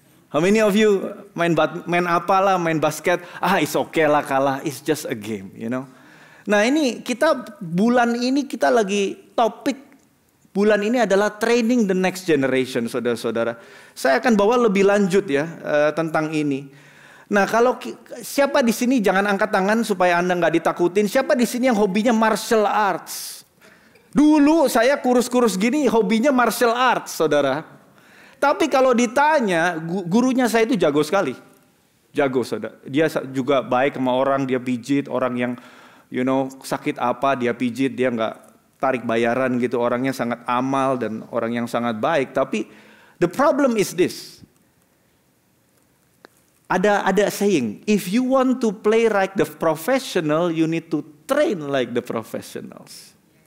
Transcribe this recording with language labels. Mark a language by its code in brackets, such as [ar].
[en] How many of you main basket? It's okay lah kalah. It's just a game, you know. [id] Nah ini kita bulan ini kita lagi topik bulan ini adalah [en] training the next generation [id] saudara-saudara. Saya akan bawa lebih lanjut ya tentang ini. Nah kalau siapa di sini jangan angkat tangan supaya Anda nggak ditakutin. Siapa di sini yang hobinya martial arts? Dulu saya kurus-kurus gini hobinya martial arts saudara. Tapi kalau ditanya gurunya saya itu jago sekali. Jago saudara. Dia juga baik sama orang, dia pijit orang yang sakit apa dia pijit, dia nggak tarik bayaran gitu, orangnya sangat amal dan orang yang sangat baik. [en] Tapi the problem is this, ada saying, if you want to play like the professional, you need to train like the professionals.